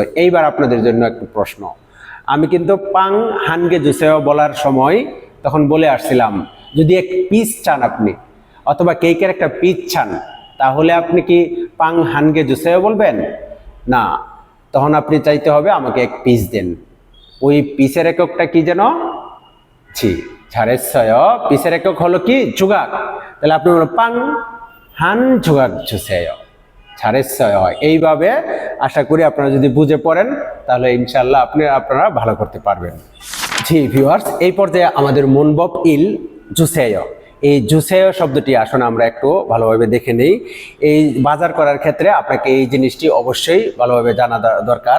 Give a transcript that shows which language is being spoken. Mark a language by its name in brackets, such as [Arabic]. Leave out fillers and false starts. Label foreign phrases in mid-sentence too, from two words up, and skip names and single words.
[Bangla] এইবার আপনাদের জন্য একটা প্রশ্ন, আমি কিন্তু [Korean] 빵 한 개 주세요 [Bangla] বলার সময় তখন বলে আসছিলাম যদি এক পিস চান আপনি, অথবা কেকের একটা পিস চান, তাহলে আপনি কি [Korean] 빵 한 개 주세요 [Bangla] বলবেন? না, তখন আপনি চাইতে হবে আমাকে এক পিস দেন। ওই পিসের এককটা কি যেন? জি, 잘했어요। পিসের একক হলো কি? 조각। তাহলে আপনি বলবেন [Korean] 빵 한 조각 주세요. 잘했어요। [Bangla] এইভাবে আশা করি আপনারা যদি বুঝে পড়েন তাহলে ইনশাআল্লাহ আপনারা ভালো করতে পারবেন। জি ভিউয়ার্স, এই পর্যায়ে আমাদের [Korean] 문법 일 주세요, [Bangla] এই জুসেয় শব্দটি আসলে আমরা একটু ভালোভাবে দেখে নেই। এই বাজার করার ক্ষেত্রে আপনাকে এই জিনিসটি অবশ্যই ভালোভাবে জানা দরকার।